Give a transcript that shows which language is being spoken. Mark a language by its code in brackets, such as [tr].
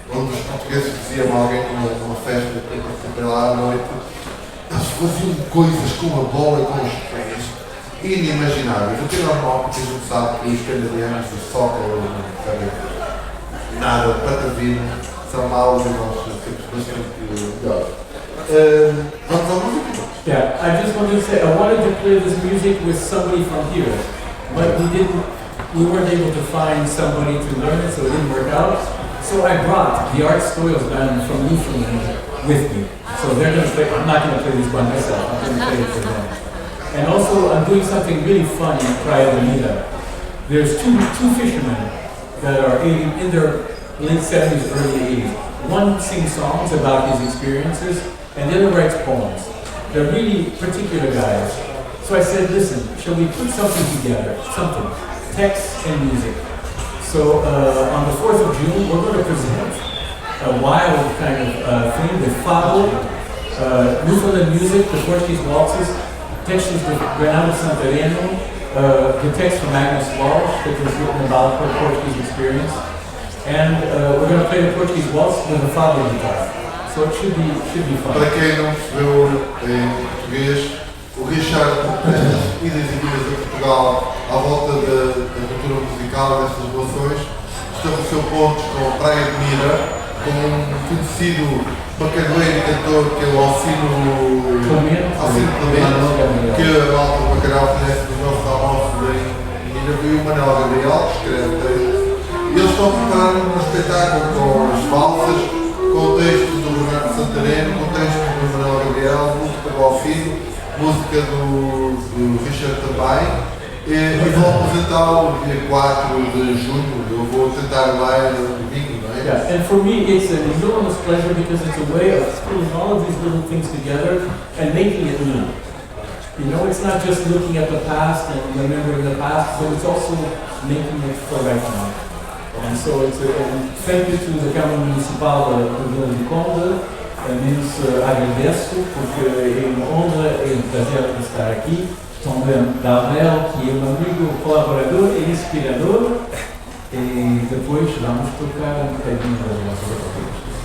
[pt] Onde os portugueses diziam a alguém numa festa que eu participei lá à noite, eles faziam coisas com a bola e com os pés inimagináveis. O que é normal, porque a gente sabe que os canadianos do soccer não sabem nada de patavina, são maus e nós temos bastante melhores. Vamos à música? [en] Yeah, I just wanted to say, I wanted to play this music with somebody from here, but we weren't able to find somebody to learn it, so it didn't work out. So I brought the Art Stoyles band from Newfoundland with me. So they're going to play, I'm not going to play this by myself, I'm going to play it for them. And also I'm doing something really fun in Praia Bonita. There's two fishermen that are in their late 70s, early 80s. One sings songs about his experiences, and the other writes poems. They're really particular guys. So I said, listen, shall we put something together? Something. Text and music. So on the 4th of June, we're going to present a wild kind of thing, the fado, Newfoundland music, the Portuguese waltzes, [pt] textos de Bernardo Santareno, [en] the text from Agnes Walsh that was written about her Portuguese experience, and we're going to play the Portuguese waltz with a fado guitar. So it should be fun. [pt] Para quem não percebeu em português, o Richard e das equipas de Portugal à volta da cultura musical destas relações estabeleceu pontos com a Praia de Mira, com um conhecido bacaneiro e cantor que é o Alcino Clemente, que a malta do Bacalhau conhece dos nossos almoços em Mira, e o Manuel Gabriel, que escreve textos, e eles estão a preparar um espetáculo com as valsas, com textos do Bernardo Santareno, com textos do Manuel Gabriel, música do Alcino, música do Richard também, e vou apresentá-lo dia 4 de junho. Eu vou tentar lá no domingo, não é? [en] Yeah, and for me it's an enormous pleasure because it's a way of putting all of these little things together and making it new. You know, it's not just looking at the past and remembering the past, but it's also making it for right now. And so it's thank you to the [pt] Câmara Municipal da Vila de Conde, menos agradeço porque é uma honra e um prazer estar aqui. Também da Abel, que é um amigo, colaborador e inspirador, e depois vamos tocar um bocadinho das nossas coisas.